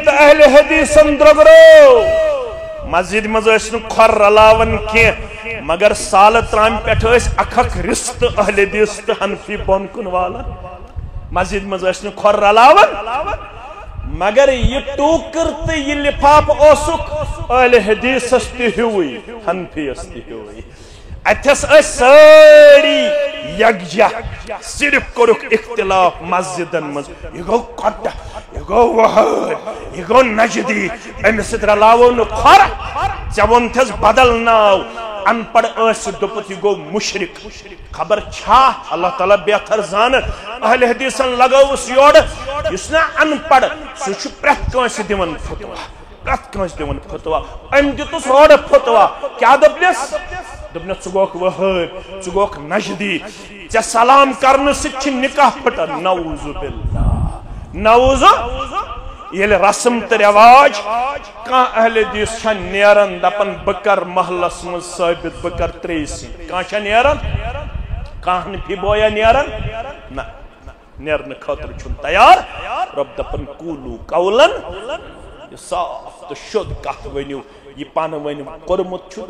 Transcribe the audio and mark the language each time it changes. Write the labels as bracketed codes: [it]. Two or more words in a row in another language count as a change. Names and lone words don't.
[ks] تہٕ اہلِ حدیثن درٛوٚگرو مسجد منٛز ٲسۍ نہٕ کھۄر رلاوان کینٛہہ مگر سالہٕ ترامہِ پٮ۪ٹھ ٲسۍ اکھ رِستہٕ اہلِ حدیث تہٕ حنفی بۄن کُن والان مسجد منٛز ٲسۍ نہٕ کھۄر رلاوان مگر یہ ٹوکر تہٕ یہ لفاف اوسُکھ اہلِ حدیثس تہِ ہیوٗوٕے حنفیس تہِ ہیوٗوٕے اتھس ٲسۍ سٲری یکجا صرف کوٚرُکھ اختلاف مسجدن منٛز یہِ گوٚو کۄٹہ یہِ گوٚو وہٲبۍ یہِ گوٚو نجدی أمِس سۭتۍ رلاوو نہٕ کھۄر ژےٚ ووٚنتھس بدل ناو ان پڑھ ٲسۍ دوٚپُتھ یہِ گوٚو مُشرِک خبر چھا اللہ تعالیٰ بہتر زانن اہلِ حدیثن لگٲوٕس یورٕ یُس نا ان پڑھ سُہ چھُ پرٛٮ۪تھ کٲنٛسہِ دِوان فتوا پرٛٮ۪تھ کٲنٛسہِ دِوان فتوا أمۍ دِتُس اورٕ فتوا کیٛاہ دوٚپنس دوٚپنس ژٕ گوٚکھ وہٲبۍ ژٕ گوٚکھ نجدی ژےٚ سلام کرنہٕ سۭتۍ چھِ نکاح پھٹان [ar] نعوذ باللہ [ks] نعوذ ییٚلہِ رسم تہٕ رٮ۪واج کانٛہہ اہلِ حدیث چھا نیران دپان بہٕ کرٕ محلس منٛز ثٲبت بہٕ کرٕ 3 سِنۍ کانٛہہ چھا نیران کانٛہہ حنفی بویا نیران نہ نیرنہٕ خٲطرٕ چھُنہٕ تیار رۄب دپان قوٗلوٗ قولن یہِ صاف تہٕ شوٚد کتھ ؤنِو یہ پانہٕ ؤنۍ کوٚرمُت چھُ تہِ